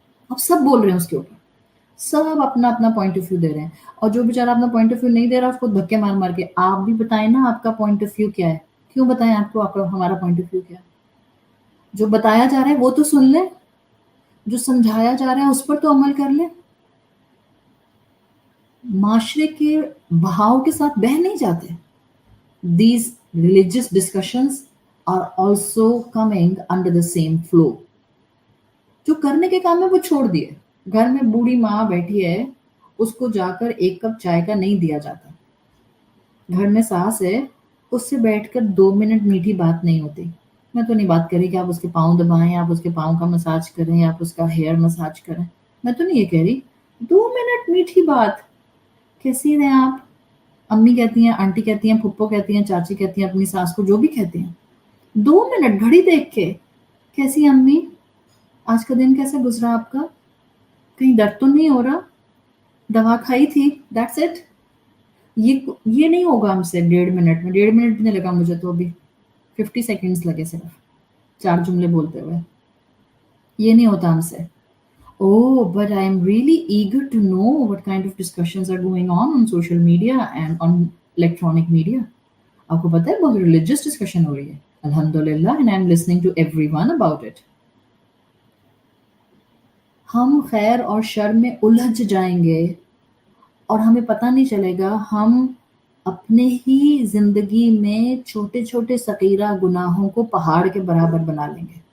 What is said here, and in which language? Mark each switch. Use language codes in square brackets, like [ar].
[ur] اب سب بول رہے ہیں اس کے اوپر، سب اپنا اپنا پوائنٹ آف ویو دے رہے ہیں، اور جو بیچارہ اپنا پوائنٹ آف ویو نہیں دے رہا اس کو دھکے مار مار کے آپ بھی بتائیں نا آپ کا پوائنٹ آف ویو کیا ہے. کیوں بتائیں آپ کو ہمارا پوائنٹ آف ویو کیا ہے؟ جو بتایا جا رہا ہے وہ تو سن لیں، جو سمجھایا جا رہا ہے اس پر تو عمل کر لیں. معاشرے کے بہاؤ کے ساتھ بہہ نہیں جاتے. [en] These religious discussions are also coming under the same flow. [ur] جو کرنے کے کام ہے وہ چھوڑ دیے. گھر میں بوڑھی ماں بیٹھی ہے، اس کو جا کر ایک کپ چائے کا نہیں دیا جاتا. گھر میں ساس ہے، اس سے بیٹھ کر 2 منٹ میٹھی بات نہیں ہوتی. میں تو نہیں بات کر رہی کہ آپ اس کے پاؤں دبائیں، آپ اس کے پاؤں کا مساج کریں، آپ اس کا ہیئر مساج کریں. میں تو نہیں یہ کہہ رہی. 2 منٹ میٹھی بات. کیسی ہیں آپ؟ امی کہتی ہیں، آنٹی کہتی ہیں، پھپھو کہتی ہیں، چاچی کہتی ہیں اپنی ساس کو، جو بھی کہتی ہیں. 2 منٹ گھڑی دیکھ کے، کیسی امی؟ آج کا دن کیسے گزرا آپ کا؟ کہیں درد تو نہیں ہو رہا؟ دوا کھائی تھی؟ [en] That's it. [ur] یہ نہیں ہوگا ہم سے 1.5 منٹ میں. 1.5 منٹ بھی نہیں لگا مجھے تو، ابھی 50 سیکنڈز لگے صرف 4 جملے بولتے ہوئے. یہ نہیں ہوتا ہم سے. [en] Oh, but I am really eager to know what kind of discussions are going on social media and on electronic media. [ur] آپ کو پتہ ہے بہت ریلیجیس ڈسکشن ہو رہی ہے الحمدللہ, [en] and I am listening to everyone about it. [ur] ہم خیر اور شر میں الجھ جائیں گے اور ہمیں پتہ نہیں چلے گا. ہم اپنے ہی زندگی میں چھوٹے چھوٹے صغیرہ گناہوں کو پہاڑ کے برابر بنا لیں گے.